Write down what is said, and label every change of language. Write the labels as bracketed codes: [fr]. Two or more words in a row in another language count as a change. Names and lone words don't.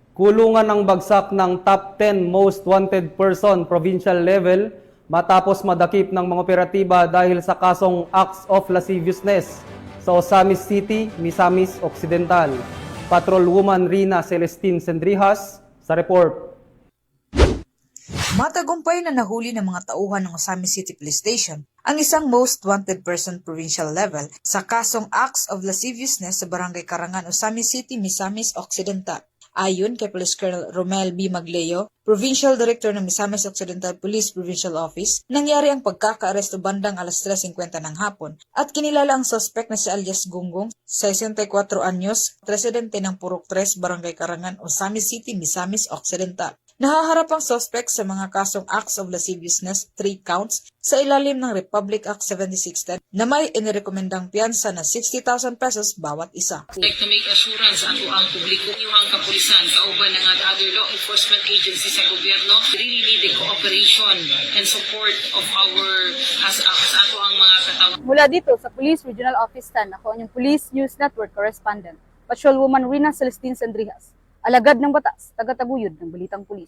[tl] Kulungan ang bagsak ng [en] top 10 most wanted person provincial level [tl] matapos madakip ng mga operatiba dahil sa kasong [en] acts of lasciviousness [tl] sa Osamis City, Misamis Occidental. Patrolwoman Rina Celestine Sendrijas sa report. Matagumpay na nahuli ng mga tauhan ng Osamis City Police Station ang isang [en] most wanted person provincial level [tl] sa kasong [en] acts of lasciviousness [tl] sa Barangay Karangan, Osamis City, Misamis Occidental. Ayon kay Police Colonel Romel B. Magleo, Provincial Director ng Misamis Occidental Police Provincial Office, nangyari ang pagkaka-aresto bandang alas 3:50 ng hapon at kinilala ang suspect na si alias Gunggong, 64 anyos, residente ng Purok 3, Barangay Karangan, Osamis City, Misamis Occidental. Nahaharap ang suspect sa mga kasong [en] acts of lasciviousness, [tl] 3 counts, sa ilalim ng Republic Act 7610 na may inirekomendang piyansa na 60,000 pesos bawat isa. [en] Like to make assurance [ceb] sa ato ang publiko, iwang kapulisan, kauban ng [en] other law enforcement agencies [ceb] sa gobyerno, [en] really need the cooperation and support of our, [ceb] sa ato ang mga katawan. [tl] Mula dito sa Police Regional Office 10, ako ang Police News Network Correspondent, Patrolwoman Rina Celestine Sendrijas, alagad ng batas, taga-taguyod ng Balitang Pulis.